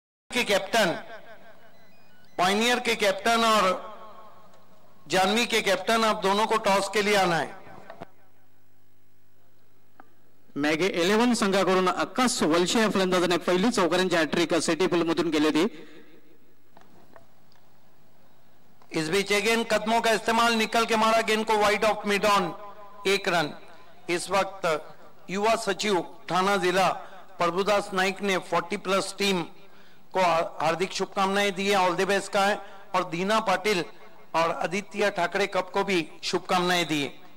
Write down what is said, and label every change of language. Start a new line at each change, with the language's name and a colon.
Hindi: के captain, Pioneer के captain और जानवी के कैप्टन, आप दोनों को टॉस के लिए आना है।
Marathi: मॅगे 11 संघाकडून आकाश वलशे या फलंदाजाने पहिली चौकारांची हॅट्रिक सिटी पूल मधून केली होती।
Hindi: इस बीच अगेन कदमों का इस्तेमाल, निकल के मारा गेंद को wide of mid on, 1 run. इस वक्त युवा सचिव थाना जिला प्रभुदास नाइक ने 40+ टीम को हार्दिक शुभकामनाएं दी है,
English: all the best
Hindi: का है, और दीना पाटिल और आदित्य ठाकरे कप को भी शुभकामनाएं दी है।